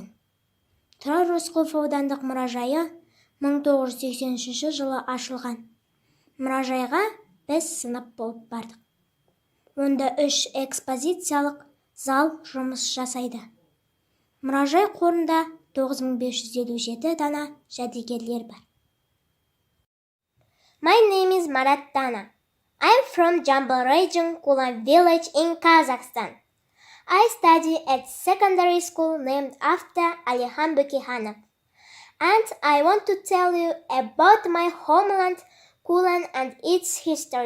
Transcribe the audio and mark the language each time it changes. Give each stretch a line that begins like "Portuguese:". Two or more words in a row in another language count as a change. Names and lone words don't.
Kazakh: Тұрар Рысқұлов аудандық мұражайы 1983 жылы ашылған. Мұражайға біз сынып болып бардық. Онда 3 экспозициялық зал жұмыс жасайды. Мұражай қорында 9557 дана жәдігерлер бар.
English: My name is Marat Dana. I'm from Jambal region, Kulan village in Kazakhstan. I study at secondary school named after Alihan Bökeyhanov. And I want to tell you about my homeland, Kulan, and its history.